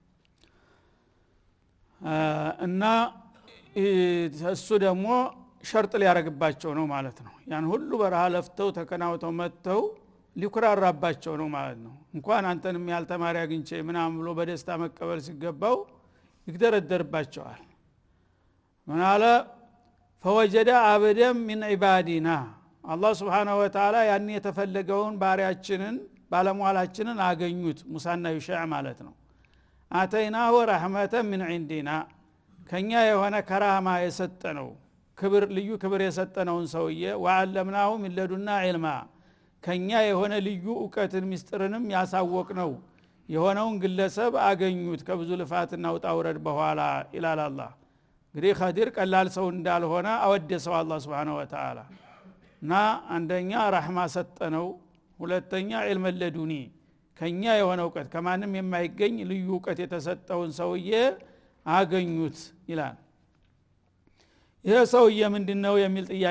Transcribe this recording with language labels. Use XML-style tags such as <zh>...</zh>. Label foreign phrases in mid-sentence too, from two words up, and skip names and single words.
<am>እና እሱ ደግሞ ሸርጥ ሊያረግባቸው ነው ማለት ነው ያን ሁሉ በረሃ ለፍተው ተከናውተው መጥተው ሊኩራራባቸው ነው ማለት ነው እንኳን አንተንም ያልተማሪ አግኝቼ ምናምን ብሎ በደስታ መቀበል ሲገባው ይግደረደርባቸዋል ምናለ</am> <ar>فوجد عبدا من عبادنا الله سبحانه وتعالى</ar> <am>ያን የተፈለገውን ባሪያችንን ባለሟላችንን አገኙት ሙሳና ይሻዕ ማለት ነው</am> <ar>آتيناه رحمة من</ar> <am>عندنا ከኛ የሆነ ከራማ የሰጠነው ክብር ልዩ ክብር የሰጠነውን ሰውዬ</am> <ar>وعلمناه من لدنا علما</ar> <am>ከኛ የሆነ ልዩ ዕውቀትን ምስጥርንም ያሳወቅነው የሆነውን ግለሰብ አገኙት ከብዙ ልፋትና ውጣ ውረድ በኋላ ኢላላ አላህ እንግዲህ ኸዲር ቀላል ሰው እንዳልሆነ አወደሰው አላህ</am> <ar>سبحانه وتعالى</ar> <am>እና አንደኛ ረህማ ሰጠነው ሁለተኛ</am> <ar>علم لدني</ar> <am>ከኛ የሆነ ዕውቀት ከማንም የማይገኝ ልዩ ዕውቀት የተሰጠውን ሰውዬ አገኙት ይላል ይሄ ሰውዬ ምንድነው የሚል ጥያቄ</am>